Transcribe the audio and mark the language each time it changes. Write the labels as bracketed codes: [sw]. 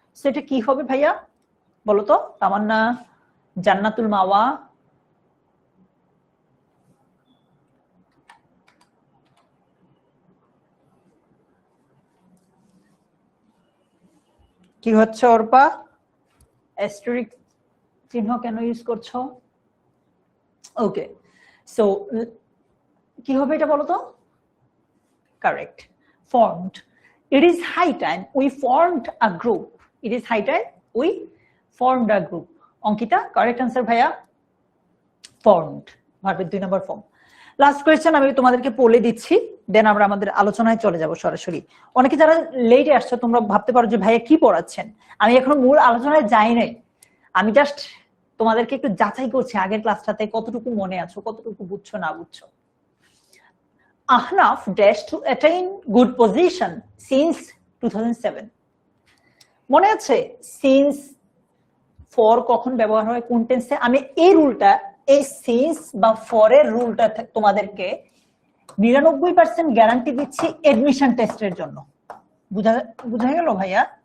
[bn] So এটা কি হবে ভাইয়া বলো তো? তামান্না, জান্নাতুল মাওয়া, কি হচ্ছে অর্পা? অ্যাস্টেরিক চিহ্ন কেন ইউজ করছো? ওকে, সো কি হবে এটা বলো তো? [en] Correct, formed. It is high time we formed a group. It is high time we formed a group. [bn] Ankita, correct answer ভাইয়া, formed, ভার্বের 2 নম্বর ফর্ম। লাস্ট কোয়েশ্চেন আমি তোমাদেরকে বলে দিচ্ছি, দেন আমরা আমাদের আলোচনায় চলে যাব সরাসরি। অনেকে যারা লেটে আসছো তোমরা ভাবতে পারো যে ভাইয়া কি পড়াচ্ছেন, আমি এখনো মূল আলোচনায় যাই নাই, আমি জাস্ট তোমাদেরকে একটু যাচাই করছি আগের ক্লাসটাতে কতটুকু মনে আছো, কতটুকু বুঝছো না বুঝছো। [en] Ahnaf dashed to attain good position since 2007. [bn] মনে আছে since for কখন ব্যবহার হয় কোন টেন্সে? আমি এই রুলটা, এই since বা for এর রুলটা তোমাদেরকে 99% গ্যারান্টি দিচ্ছি এডমিশন টেস্টের জন্য। বুঝা গেল ভাইয়া?